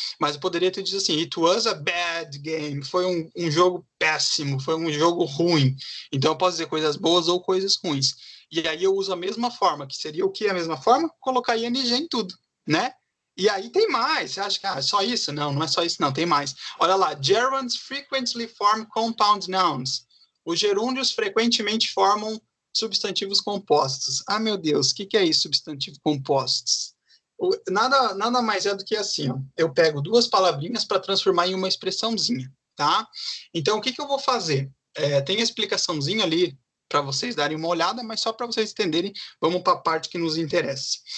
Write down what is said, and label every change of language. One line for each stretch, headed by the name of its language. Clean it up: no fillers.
Portuguese: Mas eu poderia ter dito assim,
English: it was a bad game,
Portuguese: foi um jogo péssimo, foi um jogo ruim. Então eu posso dizer coisas boas ou coisas ruins. E aí eu uso a mesma forma, que seria o que a mesma forma? Colocar ing em tudo, né? E aí tem mais. Você acha que é só isso? Não, não é só isso, não, tem mais. Olha lá,
English: gerunds frequently form compound nouns.
Portuguese: Os gerúndios frequentemente formam substantivos compostos. Ah, meu Deus, o que é isso, substantivo compostos? Nada mais é do que assim, ó. Eu pego duas palavrinhas para transformar em uma expressãozinha, tá? Então, o que eu vou fazer? Tem a explicaçãozinha ali para vocês darem uma olhada, mas só para vocês entenderem, vamos para a parte que nos interessa.